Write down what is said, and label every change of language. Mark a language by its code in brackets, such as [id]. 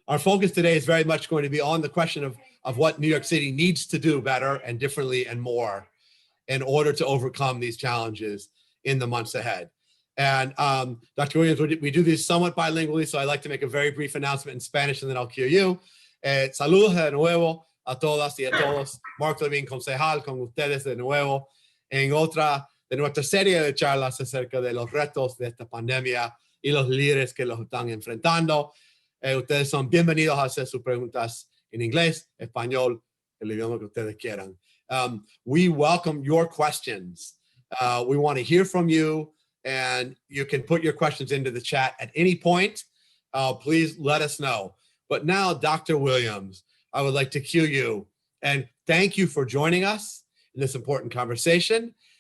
[en] Our focus today is very much going to be on the question of what New York City needs to do better and differently and more in order to overcome these challenges in the months ahead. And Dr. Williams, we do these somewhat bilingually, so I'd like to make a very brief announcement in Spanish and then I'll cue you. [es] Saludos de nuevo a todas y a todos. Mark Levine, concejal, con ustedes de nuevo en otra de nuestra serie de charlas acerca de los retos de esta pandemia y los líderes que los están enfrentando. Ustedes son bienvenidos a hacer sus preguntas en inglés, español, el idioma que ustedes quieran. [en] We welcome your questions. We want to hear from you, and you can put your questions into the chat at any point. Please let us know. But now, Dr. Williams, I would like to cue you and thank you for joining us in this important conversation.